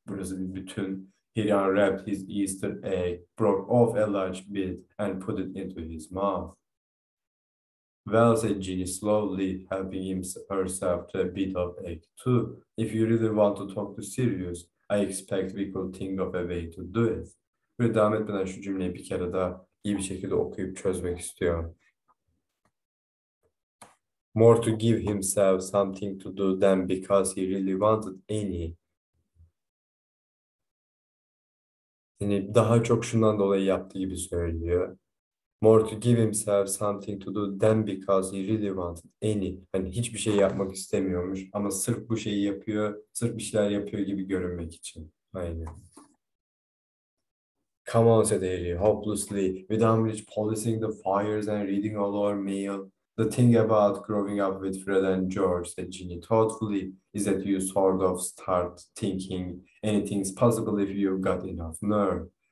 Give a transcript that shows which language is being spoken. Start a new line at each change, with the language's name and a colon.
Turkish: Burası bir bütün.
English: He unwrapped his Easter egg, broke off a large bit, and put it into his mouth. Well, said Ginny slowly, helping herself to a bit of egg too. If you really want to talk to Sirius, I expect we could think of a way to do it.
Turkish: Böyle devam etmeden şu cümleyi bir kere daha iyi bir şekilde okuyup çözmek istiyorum.
English: More to give himself something to do than because he really wanted any.
Turkish: Yani daha çok şundan dolayı yaptığı gibi söylüyor.
English: More to give himself something to do than because he really wanted any.
Turkish: Hani hiçbir şey yapmak istemiyormuş ama sırf bu şeyi yapıyor, sırf bir şeyler yapıyor gibi görünmek için. Aynen.
English: Come on, said Harry, hopelessly, without which policing the fires and reading all our mail. The thing about growing up with Fred and George, said Ginny thoughtfully, is that you sort of start thinking anything's possible if you've got enough nerve.